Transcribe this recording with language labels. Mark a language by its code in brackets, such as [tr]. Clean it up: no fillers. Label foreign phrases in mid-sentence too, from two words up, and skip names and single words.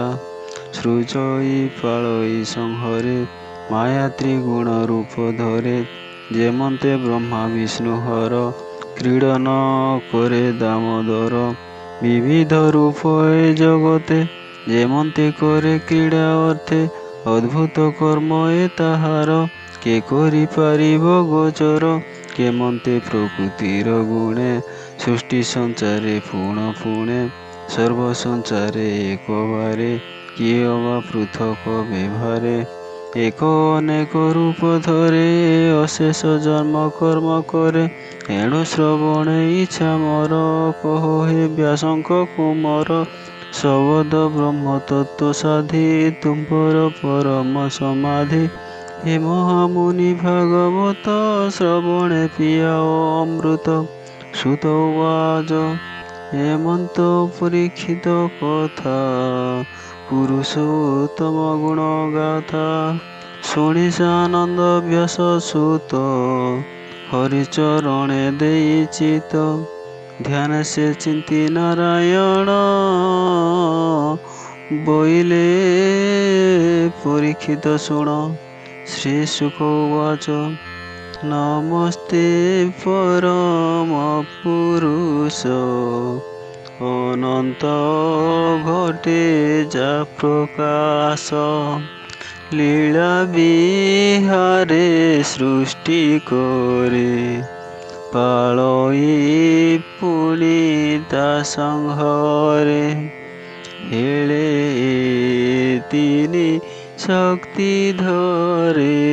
[or] ସୃଜଇ ପାଳଇ ସଂହରେ ମାୟା ତ୍ରିଗୁଣ ରୂପ ଧରେ। ଯେମନ୍ତେ ବ୍ରହ୍ମା ବିଷ୍ଣୁ ହର କ୍ରୀଡ଼ନ କରେ ଦାମୋଦର। ବିବିଧ ରୂପ ଏ ଜଗତେ ଯେମନ୍ତେ କରେ କ୍ରୀଡ଼ା ଅର୍ଥେ। ଅଦ୍ଭୁତ କର୍ମ ଏ ତାହାର କେ କରି ପାରିବ ଗୋଚର। କେମନ୍ତେ ପ୍ରକୃତିର ଗୁଣେ ସୃଷ୍ଟି ସଞ୍ଚାରେ ପୁଣ ପୁଣେ। ସର୍ବ ସଞ୍ଚାରେ ଏକ ବାରେ କିଏ ଅବା ପୃଥକ ବ୍ୟବହାରେ। ଏକ ଅନେକ ରୂପ ଧରେ ଅଶେଷ ଜନ୍ମ କର୍ମ କରେ। ଏଣୁ ଶ୍ରବଣେ ଇଚ୍ଛା ମୋର କହ ହେ ବ୍ୟାସଙ୍କ କୁମାର। ଶବଦ ବ୍ରହ୍ମ ତତ୍ୱ ସାଧି ତୁମ୍ପର ପରମ ସମାଧି। ହେ ମହାମୁନି ଭାଗବତ ଶ୍ରବଣେ ପିୟା ଅମୃତ। ସୁତ ଉବାଚ ହେମନ୍ତ ପରୀକ୍ଷିତ କଥା ପୁରୁଷୋତ୍ତମ ଗୁଣ ଗାଥା। ଶୁଣି ଆନନ୍ଦ ବ୍ୟାସ ସୁତ ହରିଚରଣେ ଦେଇ ଚିତ। ଧ୍ୟାନ ସେ ଚିନ୍ତି ନାରାୟଣ ବୋଇଲେ ପରୀକ୍ଷିତ ଶୁଣ। ଶ୍ରୀ ସୁଖ ଉବାଚ ନମସ୍ତେ ପରମ ପୁରୁଷ ଅନନ୍ତ ଘଟେ ଯା ପ୍ରକାଶ ଲୀଳା ବିହାରେ ସୃଷ୍ଟି করে ପାଳଇ ପୁଣି ତା ସଂଘରେ ହେଳେ ତିନି ଶକ୍ତି ଧରେ